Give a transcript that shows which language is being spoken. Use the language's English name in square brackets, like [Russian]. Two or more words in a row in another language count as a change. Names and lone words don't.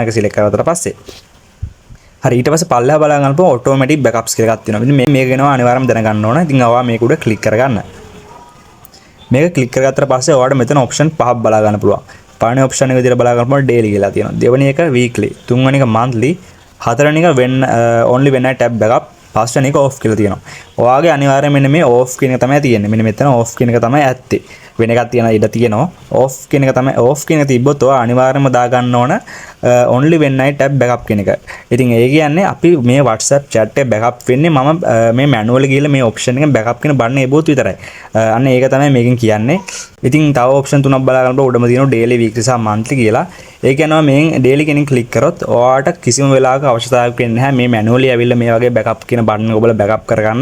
[Sinhala] ඒක select කරගත්තට පස්සේ හරි ඊට පස්සේ පල්ලෙහා බලා ගන්න පුළුවන් [English] automatic backups [Sinhala] කියලා එකක් තියෙනවා. ඉතින් මේක ගැන අනිවාර්යයෙන්ම දැනගන්න ඕන. ඉතින් ඔයා මේක උඩ ක්ලික් කරගන්න. මේක ක්ලික් කරගත්තට පස්සේ ඔයාලට මෙතන option පහක් බලා ගන්න පුළුවන්. පළවෙනි option එක විදිහට බලා ගන්න පුළුවන් daily කියලා තියෙනවා. දෙවෙනි එක weekly, තුන්වෙනි එක monthly, හතරවෙනි එක [English] when only when I tap backup, [Sinhala] පස්වෙනි එක off කියලා තියෙනවා. ඔයාගේ අනිවාර්යයෙන් මෙන්න මේ off කියන එක තමයි තියෙන්නේ. මෙන්න මෙතන off කියන එක තමයි ඇත්තේ. වෙන එකක් තියෙන ඉඩ තියෙනවා. off කියන එක තමයි off කියන එක තිබ්බොත් ඔයා අනිවාර්යයෙන්ම දා ගන්න ඕන [English] only when I tap backup [Sinhala] කියන එක. ඉතින් ඒ කියන්නේ අපි මේ WhatsApp chat එක backup වෙන්නේ මම මේ manually ගිහලා මේ option එකෙන් backup කියන බටන් එබුවොත් විතරයි. අන්න ඒක තමයි මේකෙන් කියන්නේ. ඉතින් තව option තුනක් බලා ගන්නකොට උඩම තියෙනවා [English] daily, weekly [Sinhala] සහ monthly කියලා. ඒ කියනවා මේ daily කෙනෙක් ක්ලික් කරොත් ඔයාට කිසිම වෙලාවක අවශ්‍යතාවයක් වෙන්නේ නැහැ මේ manually ඇවිල්ලා මේ වගේ backup කියන බටන් එක ඔබලා backup කරගන්න.